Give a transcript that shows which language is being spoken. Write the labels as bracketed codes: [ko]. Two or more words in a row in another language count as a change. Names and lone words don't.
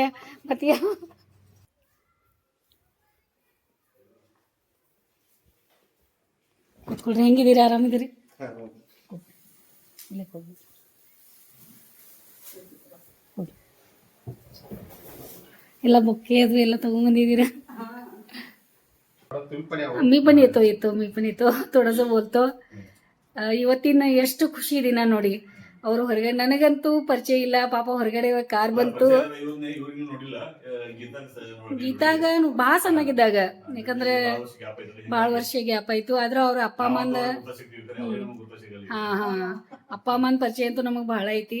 [kn] ಮತ್ತೆ ಕೂತ್ಕೊಳ್ರಿ. ಹೆಂಗಿದ್ದೀರಿ? ಆರಾಮಿದ್ದೀರಿ? ಎಲ್ಲ ಬೊಕ್ಕೆ ಅದು ಎಲ್ಲ ತಗೊಂಡ್ಬಂದಿದ್ದೀರಾ? [mr] मी पण येतो थोडस बोलतो. [kn] ಇವತ್ತಿನ ಎಷ್ಟು ಖುಷಿ ದಿನ ನೋಡಿ. ಅವರು ಹೊರಗಡೆ, ನನಗಂತೂ ಪರಿಚಯ ಇಲ್ಲ ಪಾಪ. ಹೊರಗಡೆ ಕಾರ್ ಬಂತು. ಗೀತಾಗ ಭಾಳ ಸಣ್ಣಾಗಿದ್ದಾಗ, ಯಾಕಂದ್ರೆ ಭಾಳ ವರ್ಷ ಗ್ಯಾಪ್ ಆಯ್ತು. ಆದ್ರೆ ಅವ್ರ ಅಪ್ಪ ಅಮ್ಮಂದ ಅಪ್ಪ ಅಮ್ಮನ ಪರಿಚಯ ಅಂತೂ ನಮಗ್ ಬಹಳ ಐತಿ.